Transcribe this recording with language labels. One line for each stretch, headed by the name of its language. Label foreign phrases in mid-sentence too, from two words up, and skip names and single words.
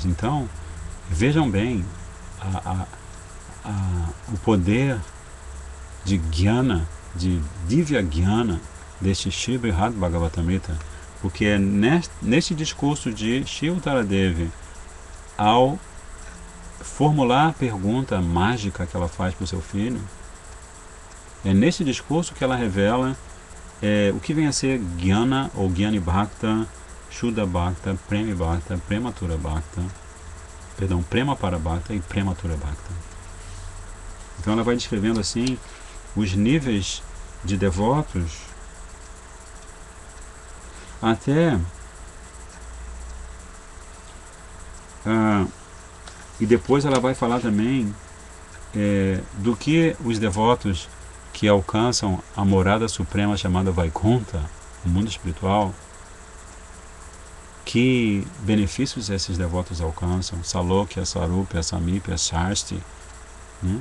Portuguese: Então, vejam bem o poder de Jnana, de
Sanskrit: Divya Jnana,
Portuguese: deste Sri Brihad Bhagavatamrita, porque é neste discurso de Shri Uttaradevi, ao formular a pergunta mágica que ela faz para o seu filho, é nesse discurso que ela revela o que vem a ser Jnana ou
Sanskrit: Jnani Bhakta, Shuddha Bhakta, Premi Bhakta, Prematura Bhakta, Prema para Bhakta
Portuguese: e
Sanskrit: Prematura Bhakta.
Portuguese: Então ela vai descrevendo assim os níveis de devotos, até e depois ela vai falar também do que os devotos que alcançam a morada suprema chamada Vaikunta, o mundo espiritual, que benefícios esses devotos alcançam,
Sanskrit: Salokya, Sarupya, Samipya, Shasti,
Portuguese: né?